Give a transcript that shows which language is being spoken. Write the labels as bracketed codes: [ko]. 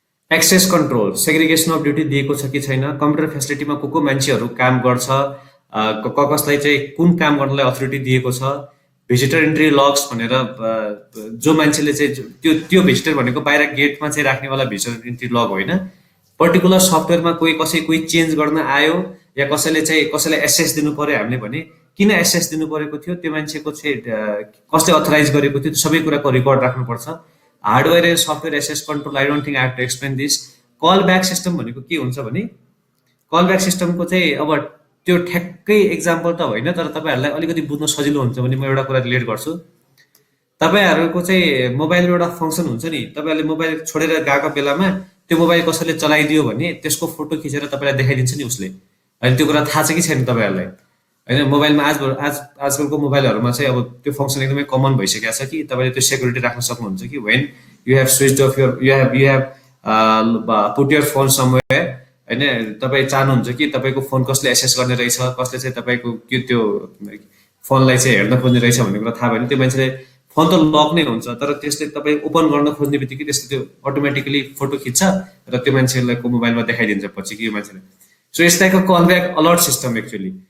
[ne] Access control segregation of duty दिएको छ कि छैन, कम्प्युटर फेसिलिटीमा को मान्छेहरू काम गर्छ, कसलाई चाहिँ कुन काम गर्नलाई अथोरिटी दिएको छ, भिजिटर इन्ट्री लग्स भनेर जो मान्छेले चाहिँ त्यो त्यो भिजिटर भनेको बाहिर गेटमा चाहिँ राख्नेवाला भिजिटर इन्ट्री लग होइन, पर्टिकुलर सफ्टवेयरमा कोही चेन्ज गर्न आयो या कसैलाई एसेस दिनु पर्यो हामीले भने किन एसेस दिनु परेको थियो, त्यो मान्छेको चाहिँ कसले अथराइज गरेको थियो, सबै कुराको रेकर्ड राख्नुपर्छ। [en] Hardware and software access control, I don't think I have to explain this. [ne] Call back system भनेको के हुन्छ भने कल ब्याक सिस्टमको चाहिँ अब त्यो ठ्याक्कै एक्जाम्पल त होइन, तर तपाईँहरूलाई अलिकति बुझ्न सजिलो हुन्छ भने म एउटा कुरा रिलेट गर्छु। तपाईँहरूको चाहिँ मोबाइलमा एउटा फङ्सन हुन्छ नि, तपाईँहरूले मोबाइल छोडेर गएको बेलामा त्यो मोबाइल कसैले चलाइदियो भने त्यसको फोटो खिचेर तपाईँलाई देखाइदिन्छ नि उसले, होइन? त्यो कुरा थाहा छ कि छैन तपाईँहरूलाई, होइन? मोबाइलमा आजकलको मोबाइलहरूमा चाहिँ अब त्यो फङ्सन एकदमै कमन भइसकेको छ कि तपाईँले त्यो सेक्युरिटी राख्न सक्नुहुन्छ कि [en] when you have switch off you have put your phone somewhere, [ne] होइन? तपाईँ चाहनुहुन्छ कि तपाईँको फोन कसले एसेस गर्ने रहेछ, कसले चाहिँ तपाईँको त्यो फोनलाई चाहिँ हेर्न खोज्ने रहेछ भन्ने कुरा थाहा भयो भने त्यो मान्छेले फोन त लक नै हुन्छ, तर त्यसले तपाईँ ओपन गर्न खोज्ने बित्तिकै त्यसले त्यो अटोमेटिकली फोटो खिच्छ र त्यो मान्छेलाई को मोबाइलमा देखाइदिन्छ पछि कि यो मान्छेले। [en] So yes like call back alert system actually.